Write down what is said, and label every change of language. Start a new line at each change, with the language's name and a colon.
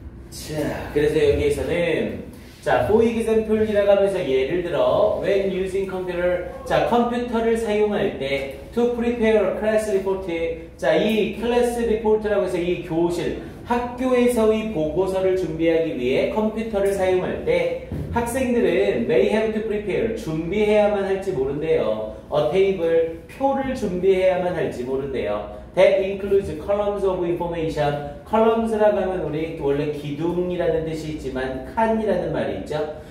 Korean: 자, 그래서 여기에서는 자,
English: for example
Korean: 이라고 하면서 예를 들어
English: when using computer,
Korean: 자, 컴퓨터를 사용할 때
English: to prepare a class report,
Korean: 자, 이 클래스 리포트라고 해서 이 교실, 학교에서의 보고서를 준비하기 위해 컴퓨터를 사용할 때 학생들은
English: may have to prepare,
Korean: 준비해야만 할지 모른대요.
English: a table,
Korean: 표를 준비해야만 할지 모른대요.
English: That includes columns of information.
Korean: columns라고 하면 우리 원래 기둥이라는 뜻이 있지만 칸이라는 말이 있죠.